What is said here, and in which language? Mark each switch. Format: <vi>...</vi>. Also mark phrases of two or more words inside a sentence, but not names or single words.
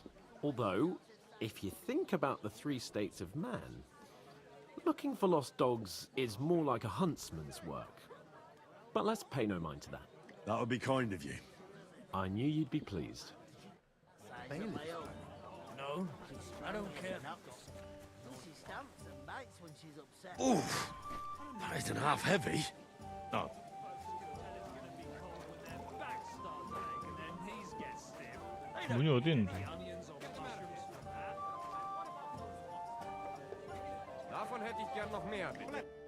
<en>Although, if you think about the 3 states of man, looking for lost dogs is more like a huntsman's work. But let's pay no mind to that. That would be kind of you. I knew you'd be pleased. No, I don't care. She stamps and bites when she's upset. Oof! That isn't half heavy. Oh.</en> <ko>문이 어디 있는데?</ko> <de>Davon hätte ich gern noch mehr, bitte.</de>